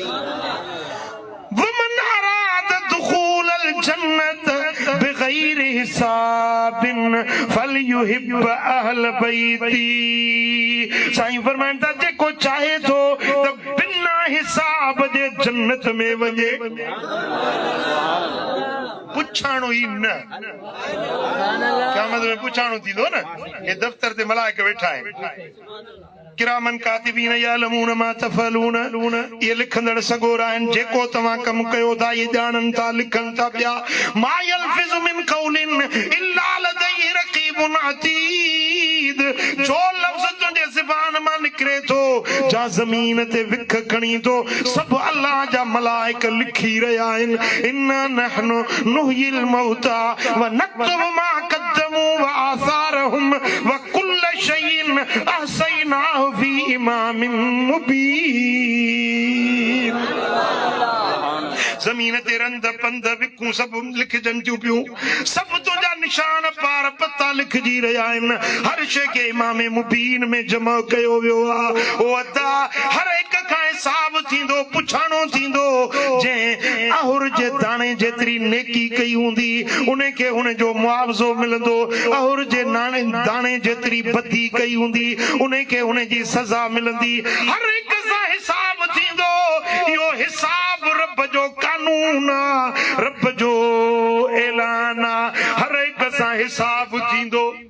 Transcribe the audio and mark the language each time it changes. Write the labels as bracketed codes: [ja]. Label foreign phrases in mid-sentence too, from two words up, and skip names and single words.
[ar] ومن أراد دخول الجنة بغير حساب فليحب أهل بيتي [sd] साईं फरमाइनि था जेको चाहे थो त बिना हिसाब जे जन्नत में वञे पुछाणो ई न क़यामत में पुछाणो थींदो न हे दफ़्तर ते मलाइक वेठा आहिनि [ar] كراماً كاتبين يعلمون ما تفعلون [sd] ये लिखंदड़ सगोरा आहिनि जेको तव्हां कमु कयो था ये ॼाणनि था लिखनि था पिया [ar] ما يلفظ من قول إلا لديه رقيب عتيد [sd] जो लफ़्ज़ तुंहिंजे ज़बान मां निकिरे थो जा ज़मीन ते विख खणी थो सभु अल्लाह जा मलाइक लिखी रहिया आहिनि [ar] إنا نحن نحيي الموتى ونكتب ما قدموا وآثارهم وكل شيء أحصيناه في إمام [sd] मुबीन जमीन ते रंद पंद विकूं अलमतूं सब लिखजन थियूं पियूं सब तुंहिंजा निशान पार पता लिखजी रहिया आहिनि हर शइ खे इमाम मुबीन में जमा कयो वियो आहे ओ अदा हर हिक खां हिसाब थींदो पुछाणो थींदो जंहिं अहुर जे दाणे जेतिरी नेकी कई हूंदी उन खे हुन जो मुआवज़ो मिलंदो अहुर जे दाणे जेतिरी बदी कई हूंदी उन खे हुन जी सज़ा मिलंदी हर हिक सां हिसाब थींदो इहो हिसाब रब जो कानून आहे रब जो ऐलान आहे हर हिक सां हिसाब थींदो